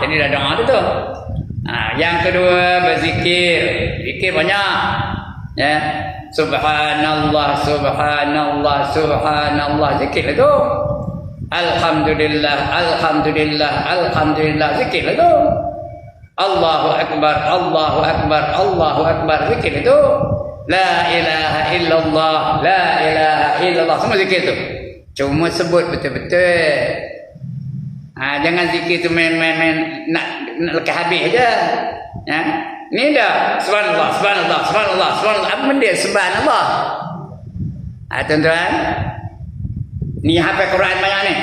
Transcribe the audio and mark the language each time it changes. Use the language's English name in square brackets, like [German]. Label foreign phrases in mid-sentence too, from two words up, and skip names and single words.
[Malay] Tadi dah doa tu. Yang kedua berzikir. Zikir banyak. Ya. [Arabic] سبحان الله سبحان الله سبحان الله. [Malay] Zikir tu. [Arabic] الحمد لله الحمد لله الحمد لله. [Malay] Zikir tu. [Arabic] الله أكبر الله أكبر الله أكبر. [Malay] Zikir tu. [Arabic] لا إله إلا الله لا إله إلا الله. [Malay] Semua zikir tu. Cuma sebut betul-betul. Jangan zikir tu main-main nak lekas habis aja. Ya. Ni dah [Arabic] سبحان الله سبحان الله سبحان الله سبحان الله. [Malay] Apa benda subhanallah? Tuan-tuan. Ni hafal Quran banyak ni.